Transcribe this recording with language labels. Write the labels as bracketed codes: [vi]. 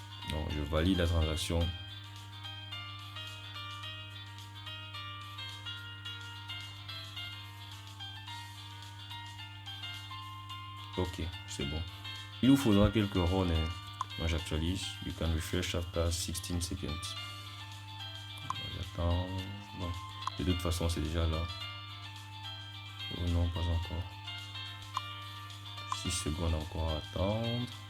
[fr] Donc, je valide la transaction. Ok, c'est bon. Il vous faudra quelques runs. Moi, j'actualise. [en] You can refresh after 16 seconds. [fr] J'attends. Bon, de toute façon, c'est déjà là. Oh non, pas encore. 6 secondes encore à attendre.